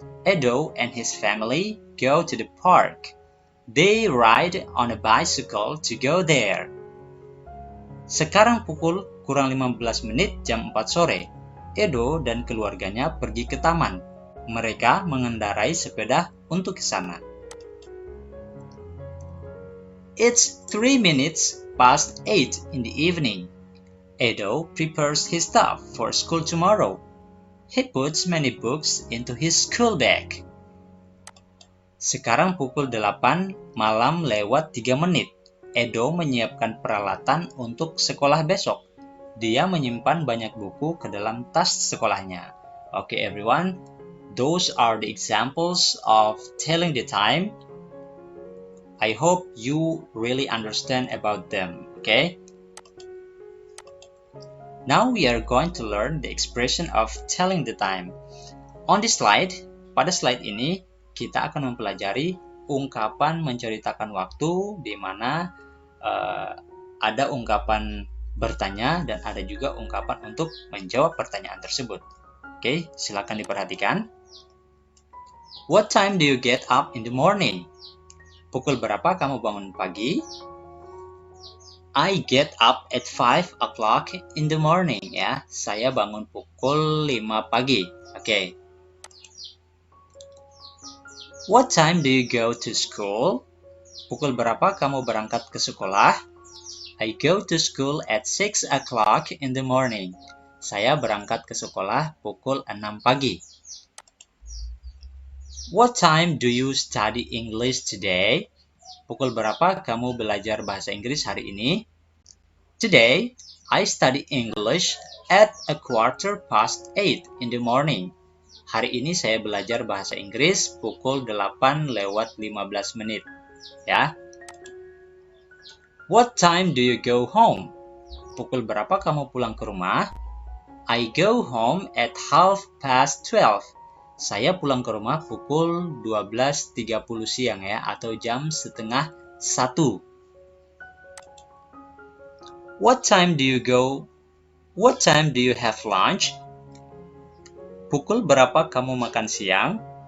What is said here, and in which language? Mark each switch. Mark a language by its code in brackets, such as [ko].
[en] Edo and his family go to the park. They ride on a bicycle to go there. [id] Sekarang pukul kurang 15 menit jam 4 sore. Edo dan keluarganya pergi ke taman. Mereka mengendarai sepeda untuk ke sana. [en] It's 3 minutes past 8 in the evening. Edo prepares his stuff for school tomorrow. He puts many books into his school bag. [id] Sekarang pukul 8 malam lewat 3 menit. Edo menyiapkan peralatan untuk sekolah besok. Dia menyimpan banyak buku ke dalam tas sekolahnya. [en] Okay, everyone. Those are the examples of telling the time. I hope you really understand about them, okay? Now we are going to learn the expression of telling the time. On this slide, [id] pada slide ini kita akan mempelajari ungkapan menceritakan waktu, di mana ada ungkapan bertanya dan ada juga ungkapan untuk menjawab pertanyaan tersebut. Oke, silakan diperhatikan. [en] What time do you get up in the morning? [id] Pukul berapa kamu bangun pagi? [en] I get up at 5 o'clock in the morning. [id] Ya, saya bangun pukul 5 pagi. Oke. [en] What time do you go to school? [id] Pukul berapa kamu berangkat ke sekolah? [en] I go to school at 6 o'clock in the morning. [id] Saya berangkat ke sekolah pukul 6 pagi. [en] What time do you study English today? [id] Pukul berapa kamu belajar bahasa Inggris hari ini? [en] Today, I study English at 8:15 in the morning. [id] Hari ini saya belajar bahasa Inggris pukul 8:15 menit. Ya. [en] What time do you go home? [id] Pukul berapa kamu pulang ke rumah? [en] I go home at 12:30. [id] Saya pulang ke rumah pukul 12:30 siang ya, atau jam setengah 1. [en] What time do you go? What time do you have lunch? [id] Pukul berapa kamu makan siang?